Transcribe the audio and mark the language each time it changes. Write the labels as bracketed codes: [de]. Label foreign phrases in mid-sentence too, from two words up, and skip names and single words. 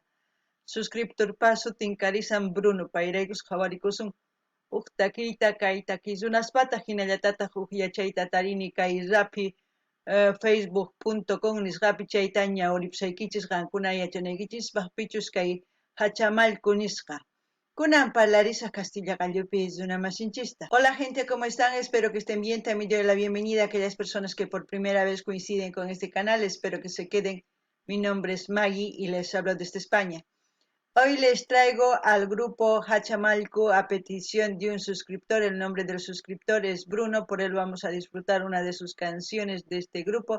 [qu] Suscriptorpa sutin karisan Bruno payraykus qhawarikusun huk takiyta kay takisunaspata hinallatataq huk yachayta tarini kay Rappi facebook.com nisqapi chayta ñawripusaykichis qankuna yachanaykichispaq pichus kay Hachamallku nisqa. Kunan parlarisaq Castilla Qalluppi runamasinchista. [es] Hola gente, ¿cómo están? Espero que estén bien. También doy la bienvenida a aquellas personas que por primera vez coinciden con este canal. Espero que se queden. Mi nombre es Maggie y les hablo desde España. Hoy les traigo al grupo Hachamalcu a petición de un suscriptor. El nombre del suscriptor es Bruno, por él vamos a disfrutar una de sus canciones de este grupo.